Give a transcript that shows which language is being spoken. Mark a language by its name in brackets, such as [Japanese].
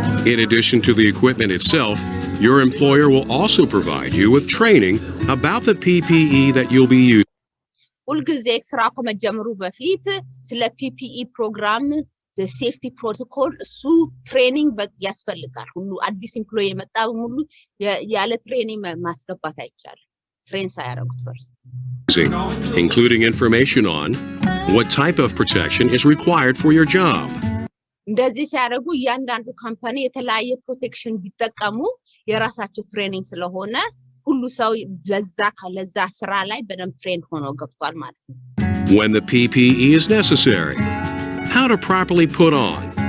[English] In addition to the equipment itself, your employer will also provide you with training about the PPE that you'll be using. [Amharic] ሁልጊዜ ስራ ከመጀመሩ በፊት ስለ PPE ፕሮግራም [English] the safety protocol [Amharic] እሱ ትሬኒንግ ያስፈልጋል ሁሉ አዲስ ኤምፕሎይ የመጣ በሙሉ ያለ ትሬኒንግ ማስገባት አይቻልም ትሬን ሳያረጉት [English] first including information on what type of protection is required for your job. [Amharic] እንደዚህ ሲያደርጉ እያንዳንዱ ካምፓኒ የተለያየ ፕሮቴክሽን ቢጠቀሙ የራሳቸው ትሬኒንግ ስለሆነ ሁሉ ሰው ለዛ ስራ ላይ በደንብ ትሬን ሆኖ ገብቷል ማለት ነው [English] When the PPE is necessary, how to properly put on.